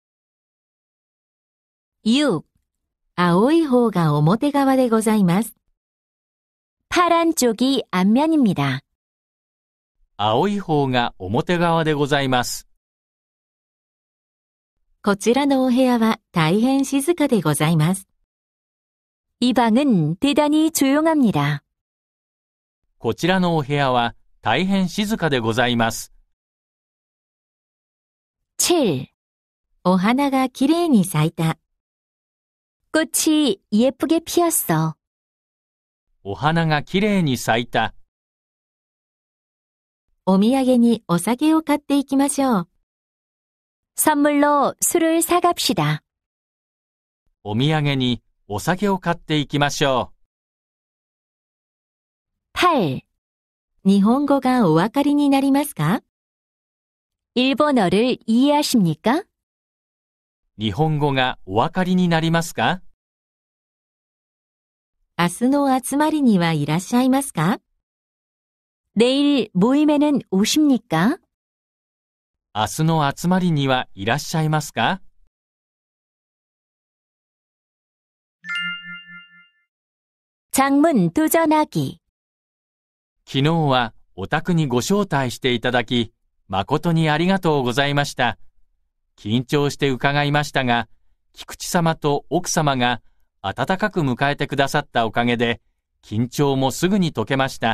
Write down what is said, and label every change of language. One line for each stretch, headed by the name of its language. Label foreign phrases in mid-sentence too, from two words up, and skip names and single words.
Japanese: 6. 青い方が表側でございます。
Korean: 파란 쪽이 앞면입니다.
Japanese: 青い方が表側でございます。こちらのお部屋は大変静かでございます。
Korean: 이 방은 대단히 조용합니다.
Japanese: こちらのお部屋は大変静かでございます。 7. お花がきれいに咲いた。
Korean: 꽃이 예쁘게 피었어.
Japanese: お花がきれいに咲いた。お土産にお酒を買っていきましょう。
Korean: 선물로 술을 사갑시다.
Japanese: お土産にお酒を買っていきましょう。 8. 日本語がお分かりになりますか？
Korean: 일본어를 이해하십니까?
Japanese: 日本語がお分かりになりますか？明日の集まりにはいらっしゃいますか？
Korean: 내일 모임에는 오십니까?
Japanese: 明日の集まりにはいらっしゃいますか？
Korean: 장문 도전하기.
Japanese: 昨日はお宅にご招待していただき、誠にありがとうございました。緊張して伺いましたが、菊池様と奥様が温かく迎えてくださったおかげで、緊張もすぐに解けました。